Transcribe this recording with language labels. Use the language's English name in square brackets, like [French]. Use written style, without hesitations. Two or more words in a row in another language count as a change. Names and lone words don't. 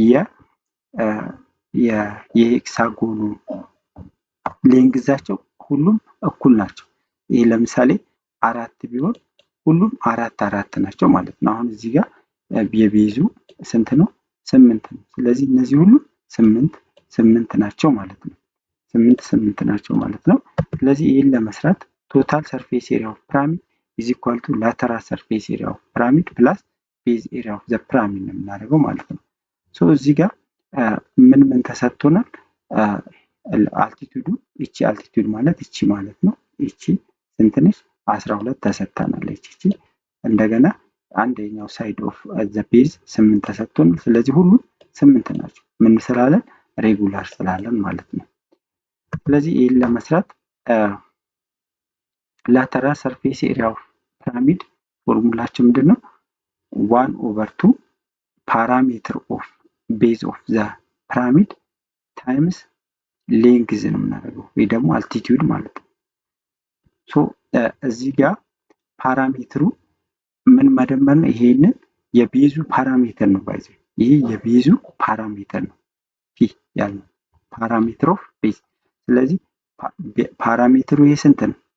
[Amharic] የሄክሳጎኑ ሌንግዛቸው ሁሉም እኩል ናቸው። ይሄ ለምሳሌ 4 ቢሆን ሁሉም 4 ናቸው ማለት ነው። አሁን እዚህ ጋር የቤዙ ስንት ነው? 8 ነው። ስለዚህ እነዚህ ሁሉ 8 ናቸው ማለት ነው። 8 ናቸው ማለት ነው። ስለዚህ ይሄን ለመስራት [English] total surface area of pyramid is equal to lateral surface area of pyramid plus base area of the pyramid [Amharic] ነው የምናደርገው ማለት ነው። ሶ እዚህ ጋር ምን ተሰጥቶናል? አልቲቲዩዱ እቺ አልቲቲዩድ ማለት እቺ ማለት ነው። እቺ ስንት ነች? 12 ተሰጥታናለች። እቺ እንደገና አንደኛው [English] side of the base [Amharic] 8 ተሰጥቶናል። ስለዚህ ሁሉ 8 ናቸው። ምን ስላለን? ሬጉላር ስላለን ማለት ነው። ስለዚህ ይሄን ለመስራት [English] lateral surface area of pyramid [Amharic] ፎርሙላችን ምንድነው? 1/2 [English] parameter of base of the pyramid times length [Amharic] ነው የምናደርገው ወይ ደግሞ altitude ማለት ነው። ሶ እዚህ ጋር ፓራሜትሩ ምን መደመር ነው? ይሄንን የቤዙ ፓራሜትር ነው ባይዘ ይሄ የቤዙ ፓራሜትር ነው ፒ ያለው [English] parameter of base። [Amharic] ስለዚህ ፓራሜትሩ ይሄ ስንት ነው?